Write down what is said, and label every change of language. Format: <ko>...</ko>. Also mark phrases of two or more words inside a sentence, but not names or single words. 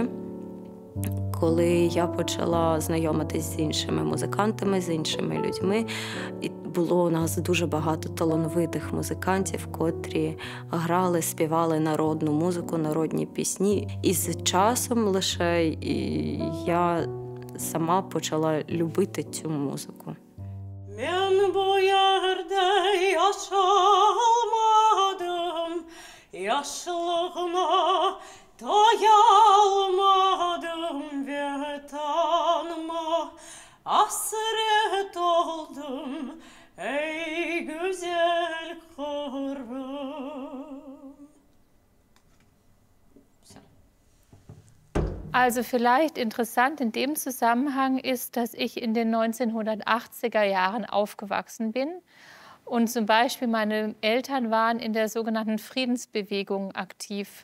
<uk>Коли я почала знайомитись з іншими музикантами, з іншими людьми, і було у нас дуже багато талановитих музикантів, котрі грали, співали народну музику, народні пісні. І з часом лише я сама почала любити цю музику.</uk> <crh>Ben bu yerde yaşamadım, yaşlığına doyalmadım ve tanıma hasret oldum ey güzel kırım.</crh> <de>Also vielleicht interessant in dem Zusammenhang ist, dass ich in den 1980er Jahren aufgewachsen bin. Und zum Beispiel meine Eltern waren in der sogenannten Friedensbewegung aktiv.</de>